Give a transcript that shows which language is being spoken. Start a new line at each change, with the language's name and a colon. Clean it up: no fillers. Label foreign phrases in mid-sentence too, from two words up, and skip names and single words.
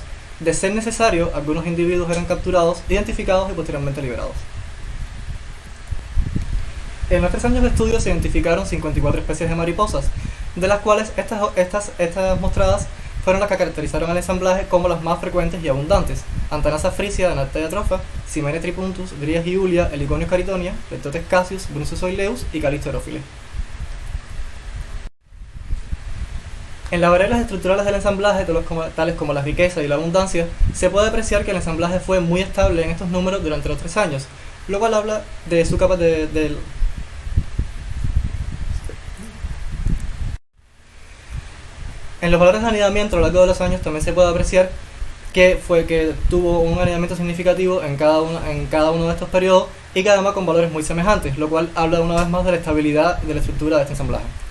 Spanish: De ser necesario, algunos individuos eran capturados, identificados y posteriormente liberados. En los 3 años de estudio se identificaron 54 especies de mariposas, de las cuales estas mostradas fueron las que caracterizaron al ensamblaje como las más frecuentes y abundantes: Antanasa frisia, Anartea trofa, Cimene tripuntus, Dryas iulia, Heliconius caritonia, Leptotes cassius, Brunsus oileus y Calisto erophile. En las variables estructurales del ensamblaje, tales como la riqueza y la abundancia, se puede apreciar que el ensamblaje fue muy estable en estos números durante los 3 años, lo cual habla de su capacidad En los valores de anidamiento a lo largo de los años también se puede apreciar que tuvo un anidamiento significativo en cada uno de estos periodos, y que además con valores muy semejantes, lo cual habla una vez más de la estabilidad de la estructura de este ensamblaje.